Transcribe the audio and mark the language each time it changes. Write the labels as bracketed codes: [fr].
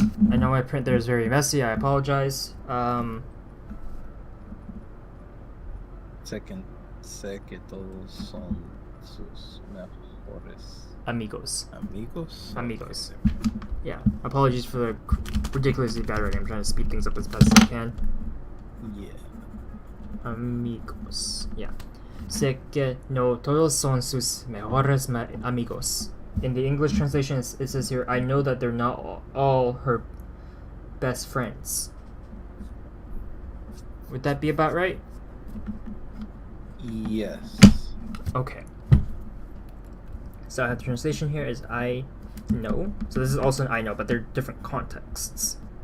[en] I know my print there is very messy, I apologize. Second [es] Sé que todos son sus mejores Amigos. amigos. Amigos. Yeah. [en] Apologies for the ridiculously bad writing. I'm trying to speed things up as best as I can. Yeah. [es] Amigos. Yeah. Sé que no todos son sus mejores amigos. [en] In the English translation, it says here, I know that they're not all her best friends. Would that be about right? Yes. Okay. So I have the translation here is I know. So this is also an I know, but they're different contexts.